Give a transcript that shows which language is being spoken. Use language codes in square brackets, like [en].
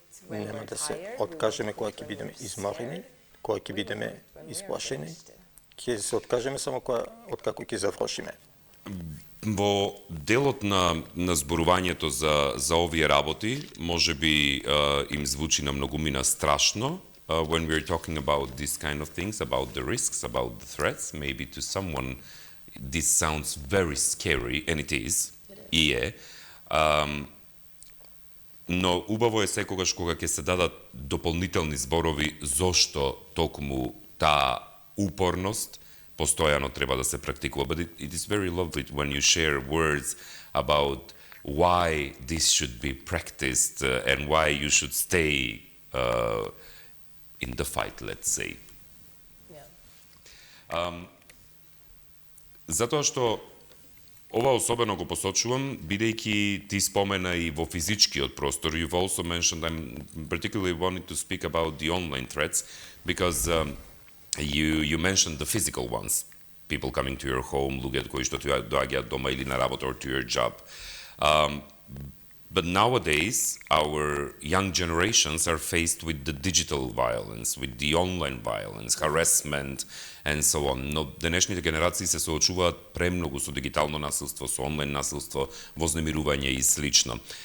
[mk] Нема да се откажеме кога ќе бидеме изморени, кога ќе бидеме исплашени. Ќе се откажеме само откако ќе завршиме. Во делот на зборувањето за овие работи, може би им звучи на многумина страшно, [en] when we're talking about these kind of things, about the risks, about the threats, maybe to someone this sounds very scary, and it is, [mk] и е. Но убаво е секогаш кога ќе се дадат дополнителни зборови зошто токму таа упорност постојано треба да се практикува. [en] But it is very lovely when you share words about why this should be practiced and why you should stay in the fight, let's say. [mk] Затоа што ова особено го посочувам, бидејќи ти спомена и во физичкиот простор. [en] You've also mentioned, I'm particularly wanting to speak about the online threats, because you mentioned the physical ones, people coming to your home, [mk] луѓето кои што доаѓаат дома или на работа [en] or to your job. But nowadays, our young generations are faced with the digital violence, with the online violence, harassment, and so on. [mk] Но денешните генерации се соочуваат премногу со дигитално насилство, со онлайн насилство, вознемирување и слично.